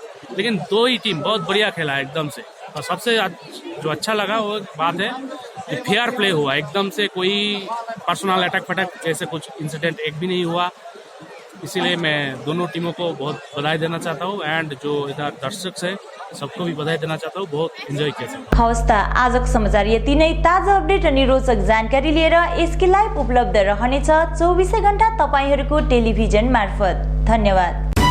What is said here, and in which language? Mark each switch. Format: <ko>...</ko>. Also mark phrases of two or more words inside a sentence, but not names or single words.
<hi>लेकिन 2 ही टीम बहुत बढ़िया खेला है एकदम से। और सबसे जो अच्छा लगा वो बात है कि</hi> <en>fair play</en> <hi>हुआ, एकदम से कोई</hi> <en>personal attack</en> <hi>फटक जैसे कुछ इंसिडेंट एक भी नहीं हुआ। इसीलिए मैं दोनों टीमों को बहुत बधाई देना चाहता हूँ एंड जो इधर दर्शक है सबको भी बधाई देना चाहता हूँ, बहुत इन्जॉय किया।</hi> <ne>हवस् त आजको समाचार यति नै। ताजा अपडेट अनि रोचक जानकारी लिएर एसके लाइभ उपलब्ध रहनेछ 24 घण्टा तपाईहरूको टेलिभिजन मार्फत। धन्यवाद।</ne>